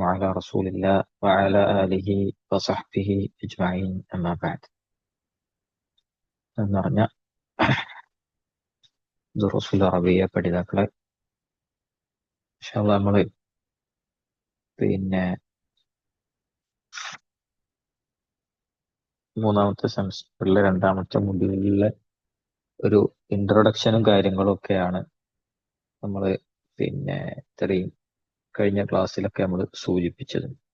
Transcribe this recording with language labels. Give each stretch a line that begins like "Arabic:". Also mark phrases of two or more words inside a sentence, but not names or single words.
Arabic: على رسول الله وعلى آله وصحبه أجمعين أما بعد
Malayalam: എന്ന് പറഞ്ഞ ദുറൂസുൽ അറബിയ പഠിതാക്കളെ നമ്മള് മൂന്നാമത്തെ സെമസ്റ്ററിലെ രണ്ടാമത്തെ മൊഡ്യൂളിലെ ഒരു ഇൻട്രൊഡക്ഷനും കാര്യങ്ങളും ഒക്കെയാണ് നമ്മൾ ഇത്രയും കഴിഞ്ഞ ക്ലാസ്സിലൊക്കെ നമ്മൾ സൂചിപ്പിച്ചത്.